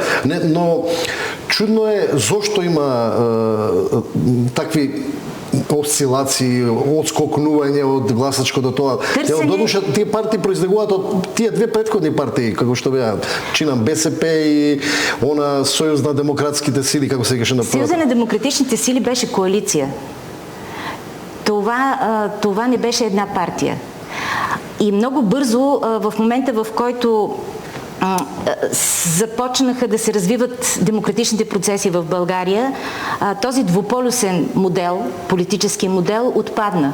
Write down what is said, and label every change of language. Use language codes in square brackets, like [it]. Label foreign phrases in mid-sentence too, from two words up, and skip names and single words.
[mk] Но чудно е зошто има такви осцилации, отскокнување од гласачкото тоа. Додуша тие партии произлегуваат од тие две претходни партии, како што беа чинам БСП и она Сојуз на демократските сили, како се викаше на прва. [bg] Съюза на демократичните сили беше коалиция. Това не беше една партия. И много бързо, в момента в който започнаха да се развиват демократичните процеси в България, този двуполюсен модел, политически модел, отпадна.